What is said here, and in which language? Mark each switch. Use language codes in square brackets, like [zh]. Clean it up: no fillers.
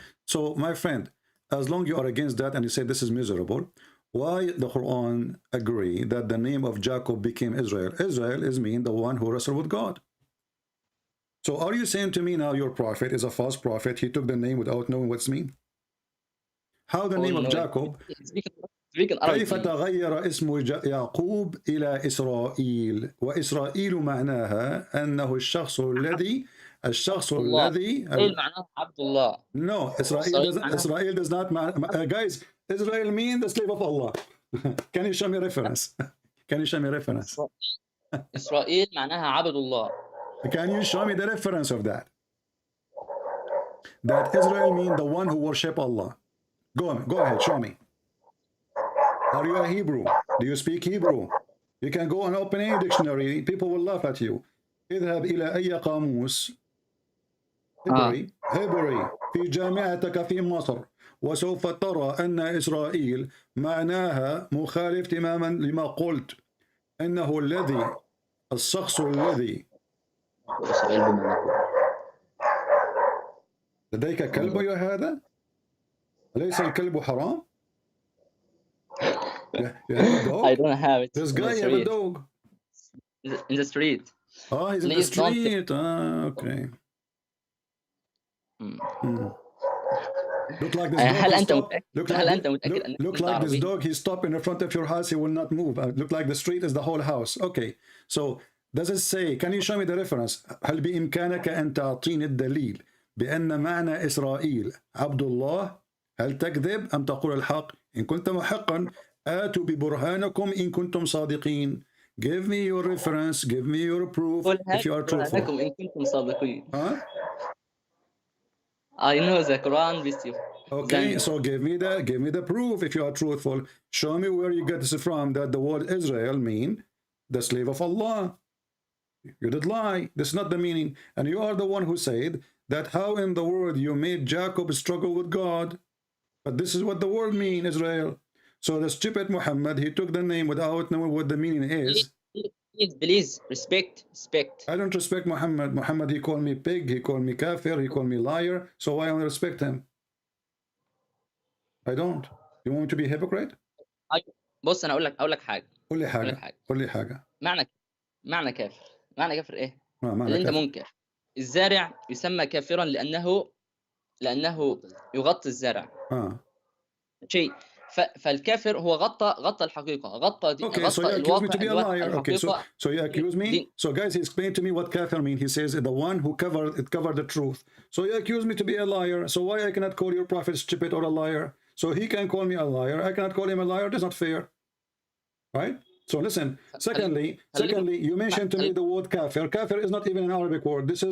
[en] So my friend, as long you are against that and you say this is miserable, why the Quran agree that the name of Jacob became Israel? Israel is mean the one who wrestled with God. So are you saying to me now your prophet is a false prophet? He took the name without knowing what's mean? How the name of Jacob? [ar] كيف تغير اسم يعقوب إلى إسرائيل؟ وإسرائيل معناها أنه الشخص الذي معناه عبد الله. [en] No, Israel does not guys, Israel mean the slave of Allah. Can you show me reference? Can you show me reference? [ar] إسرائيل معناها عبد الله. [en] Can you show me the reference of that? That Israel mean the one who worship Allah. Go ahead, show me. Are you a Hebrew? Do you speak Hebrew? You can go and open any dictionary. People will laugh at you. [ar] اذهب إلى أي قاموس هبري في جامعتك في مصر وسوف ترى أن إسرائيل معناها مخالف تماما لما قلت إنه الشخص الذي لديك كلب يا هذا؟ أليس الكلب حرام؟ [en] I don't have it. This guy have a dog. In the street. Oh, he's in the street. Okay. Look like this dog. Look like this dog. He stopped in front of your house. He will not move. Look like the street is the whole house. Okay. So does it say? Can you show me the reference? [ar] هل بإمكانك أن تعطيني الدليل بأن معنى إسرائيل عبد الله؟ هل تكذب أم تقول الحق؟ إن كنت محقا آتوا ببرهانكم إن كنتم صادقين. [en] Give me your reference. Give me your proof if you are truthful. [ar] إن كنتم صادقين. Huh? [en] I know the Quran with you. Okay, so give me the proof if you are truthful. Show me where you get this from that the word Israel mean the slave of Allah. You did lie. This is not the meaning. And you are the one who said that how in the world you made Jacob struggle with God. But this is what the word mean, Israel. So the stupid Muhammad, he took the name without knowing what the meaning is. Please, respect. I don't respect Muhammad. Muhammad, he called me pig, he called me kafir, he called me liar. So why I don't respect him? I don't. You want me to be a hypocrite? [ar] بص انا اقول لك حاجه. قول لي حاجه. معنى كافر ايه؟ معنى اللي انت كافر. منكر. الزارع يسمى كافرا لانه يغطي الزرع. شيء. فالكافر هو غطى الحقيقه، غطى [en] Okay, so you accuse me to be a liar. Okay, so you accuse me. So guys, he explained to me what kafir means. He says the one who covered the truth. So you accuse me to be a liar. So why I cannot call your prophet stupid or a liar? So he can call me a liar. I cannot call him a liar. That's not fair, right? So listen. Secondly, you mentioned to me the word kafir. Kafir is not even an Arabic word.